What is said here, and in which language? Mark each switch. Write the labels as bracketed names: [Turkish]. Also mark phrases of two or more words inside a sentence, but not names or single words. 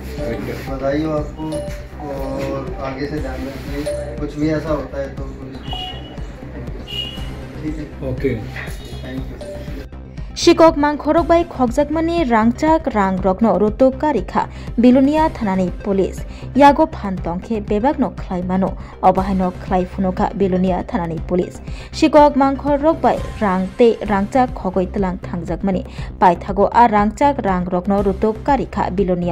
[Hindi] बधाई हो आपको और आगे से ध्यान रखिए, कुछ भी ऐसा होता है तो ठीक है। [English] Okay, thank you. [Kok Borok] शिকক मांखरक बाय खगजाकमानि रांगचाक रां रकनो रुतुक कारिखा बिलुनिया थानानि पुलिस यागो फानतंखे बेबागनो ख्लाइमानो अबाहायनो ख्लाइफुनुका बिलुनिया थानानि पुलिस शिকক मांखरक बाय रांते रांचाक खगै तलां थांजाकमानि पाइथागो आ रांचाक रां रकनो रुतुक कारिखा बिलुनिया